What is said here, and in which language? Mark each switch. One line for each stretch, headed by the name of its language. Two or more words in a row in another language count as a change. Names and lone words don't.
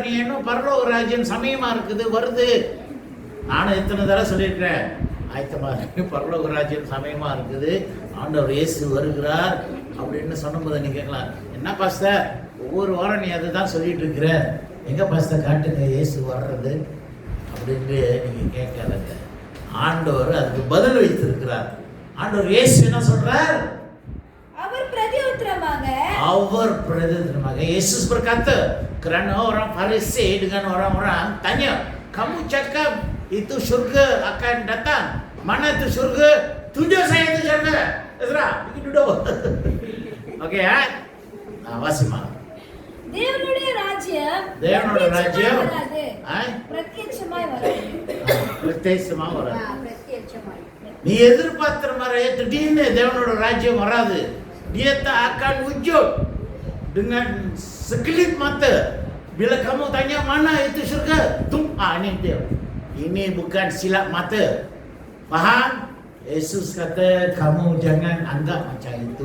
Tamil: நீ என்ன பரலோக ராஜ்யம் சமயமா இருக்குது, வருது. நானும் எத்தனை தடவை சொல்லியிருக்கிறேன், ஆயத்தமா பரலோக ராஜ்யம் சமயமா இருக்குது, ஆண்டவர் இயேசு வருகிறார் அப்படின்னு சொன்னபோது நீ கேட்கலாம், என்ன பாஸ்டர் ஒவ்வொரு வாரம் நீ அதை தான் சொல்லிட்டு இருக்கிற, எங்க பாஸ்டர் காட்டுங்க இயேசு வர்றது அப்படின்னு நீங்க கேட்காதங்க. ஆண்டவர் அதுக்கு பதில் வைத்திருக்கிறார். ஆண்டவர் இயேசு என்ன சொல்றார்? அவர் பிரதியுத்தரமாக
Malay: Yesus berkata, kerana orang Farisi dengan orang-orang tanya, kamu cakap itu syurga akan datang, mana itu syurga? Tunjuk saya itu syurga. Ezra, bikin duduk. Okey ya? Wasima.
Tamil: தேவனுடைய ராஜ்யம் பிரத்யட்சமா வராது. நீ எதிர்பார்க்கிற மாதிரி திடீர்னு தேவனோட ராஜ்யம் வராது.
Malay: Dia tak akan wujud dengan sekelip mata. Bila kamu tanya mana itu syurga, ini dia. Ini bukan silap mata. Faham? Yesus kata kamu jangan anggap macam itu.